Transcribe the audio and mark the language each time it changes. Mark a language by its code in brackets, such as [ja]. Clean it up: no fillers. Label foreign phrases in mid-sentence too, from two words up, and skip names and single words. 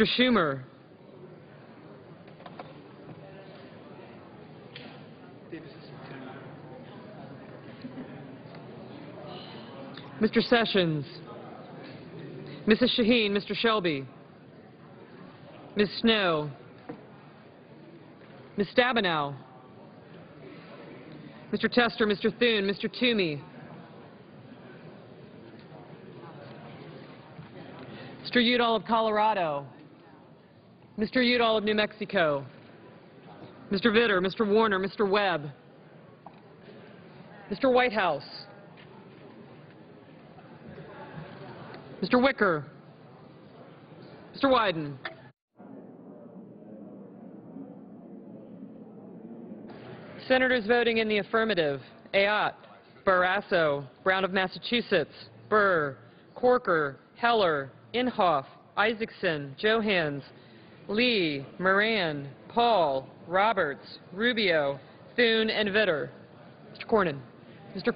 [en] Schumer, Mr. Sessions, Mrs. Shaheen, Mr. Shelby, Ms. Snow, Ms. Stabenow, Mr. Tester, Mr. Thune, Mr. Toomey, Mr. Udall of Colorado, Mr. Udall of New Mexico, Mr. Vitter, Mr. Warner, Mr. Webb, Mr. Whitehouse, Mr. Wicker, Mr. Wyden, Senators voting in the affirmative: Ayotte, Barrasso, Brown of Massachusetts, Burr, Corker, Heller, Inhofe, Isaacson, Johans, Lee, Moran, Paul, Roberts, Rubio, Thune, and Vitter. Mr. Cornyn. Mr.